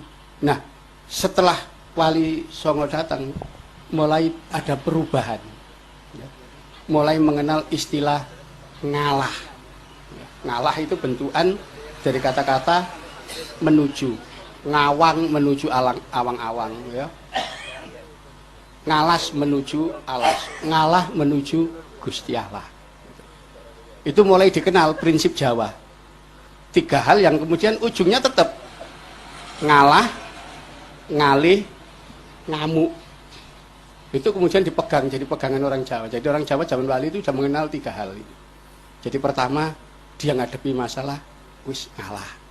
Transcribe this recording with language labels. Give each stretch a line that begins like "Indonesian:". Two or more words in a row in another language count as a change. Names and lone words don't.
Indonesian: Nah, setelah Wali Songo datang, mulai ada perubahan. Ya. Mulai mengenal istilah ngalah. Ya. Ngalah itu bentukan dari kata-kata menuju, ngawang menuju awang-awang. Ya. Ngalas menuju alas, ngalah menuju Gusti Allah. Itu mulai dikenal prinsip Jawa. 3 hal yang kemudian ujungnya tetap
Javanese: ngalah, ngalih, ngamuk.
Indonesian: Itu kemudian dipegang, jadi pegangan orang Jawa. Jadi orang Jawa zaman Wali itu sudah mengenal 3 hal ini. Jadi pertama, dia ngadepi masalah,
Javanese: wis ngalah.